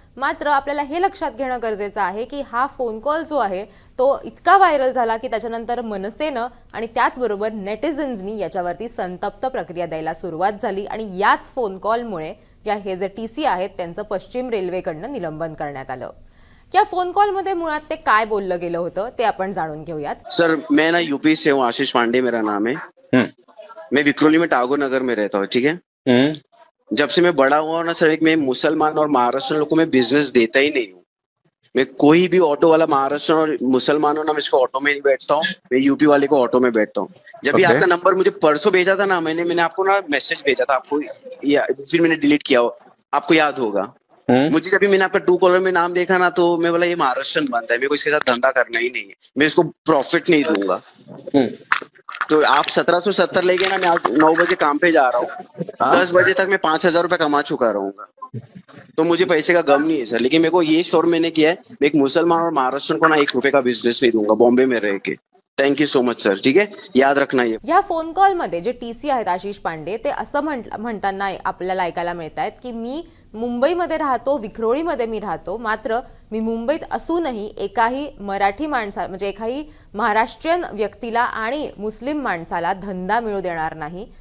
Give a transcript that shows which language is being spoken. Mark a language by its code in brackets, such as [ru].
[mr] मात्र आपल्याला हे लक्षात घेणं गरजेचं आहे की हा फोन कॉल जो आहे तो इतका व्हायरल झाला की त्याच्यानंतर मनसेनं आणि त्याचबरोबर नेटिझन्सनी याच्यावरती संतप्त प्रक्रिया द्यायला सुरुवात झाली आणि याच फोन कॉलमुळे हे जे टीसी आहेत त्यांचं पश्चिम रेल्वेकडनं निलंबन करण्यात आलं। या फोन कॉलमध्ये मुळात ते काय बोललं गेलं होतं ते आपण जाणून घेऊयात। [hi] सर मैं ना यूपी से हूँ, आशीष पांडे मेरा नाम है। मैं विक्रोली में टागोर नगर में रहता हूँ, ठीक है। जब से मैं बड़ा हुआ हूं ना सर, एक मैं मुसलमान और महाराष्ट्र लोगों को मैं बिजनेस देता ही नहीं हूँ। मैं कोई भी ऑटो वाला महाराष्ट्र और मुसलमान हो ना, मैं इसको ऑटो में नहीं बैठता हूँ। मैं यूपी वाले को ऑटो में बैठता हूँ। जब भी आपका नंबर मुझे परसों भेजा था ना, मैंने आपको ना मैसेज भेजा था आपको, फिर मैंने डिलीट किया, आपको याद होगा। मुझे जब भी मैंने आपका ट्रू कॉलर में नाम देखा ना, तो मैं बोला ये महाराष्ट्रन बंदा है, मेरे को इसके साथ धंधा करना ही नहीं है। मैं इसको प्रॉफिट नहीं दूंगा। तो आप 1770 ले गए ना, मैं आज 9 बजे काम पे जा रहा हूँ। 10 बजे तक मैं 5,000 रुपए कमा चुका रहूंगा। तो मुझे पैसे का गम नहीं है सर, लेकिन मेरे को ये श्योर मैंने किया है, मैं एक मुसलमान और महाराष्ट्र को ना 1 रुपए का बिजनेस नहीं दूंगा बॉम्बे में रह के। [en] thank you so much [hi] sir, ठीक है, याद रखना ये। [mr] या फोन कॉल मध्ये जे टीसी आहेत आशिष पांडे ते असं म्हणताना आपल्याला ऐकायला मिळतायत की मी मुंबईमध्ये राहतो, विक्रोळीमध्ये मी राहतो, मात्र मी मुंबईत असूनही एकाही मराठी माणसा म्हणजे एकाही महाराष्ट्रीयन व्यक्तीला आणि मुस्लिम माणसाला धंदा मिळू देणार नाही।